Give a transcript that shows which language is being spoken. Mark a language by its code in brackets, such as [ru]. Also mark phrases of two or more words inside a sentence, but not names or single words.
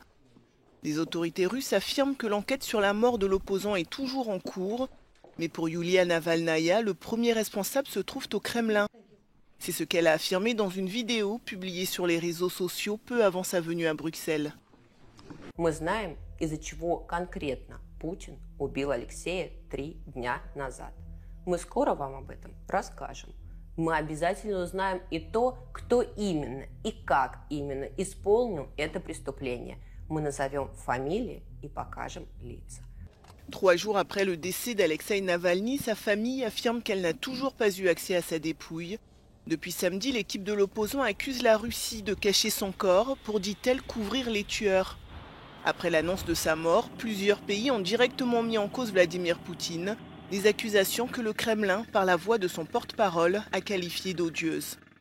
[fr] Les autorités russes affirment que l'enquête sur la mort de l'opposant est toujours en cours, mais pour Yulia Navalnaya, le premier responsable se trouve au Kremlin. C'est ce qu'elle a affirmé dans une vidéo publiée sur les réseaux sociaux peu avant sa venue à Bruxelles. [ru] Мы знаем, из-за чего конкретно Путин убил Алексея 3 дня назад. Мы скоро вам об этом расскажем. Мы обязательно узнаем и то, кто именно и как именно исполнил это преступление. Мы назовем фамилии и покажем лица. [fr] 3 jours après le décès d'Alexeï Navalny, sa famille affirme qu'elle n'a toujours pas eu accès à sa dépouille. Depuis samedi, l'équipe de l'opposant accuse la Russie de cacher son corps pour, dit-elle, couvrir les tueurs. Après l'annonce de sa mort, plusieurs pays ont directement mis en cause Vladimir Poutine, des accusations que le Kremlin, par la voix de son porte-parole, a qualifiées d'odieuses.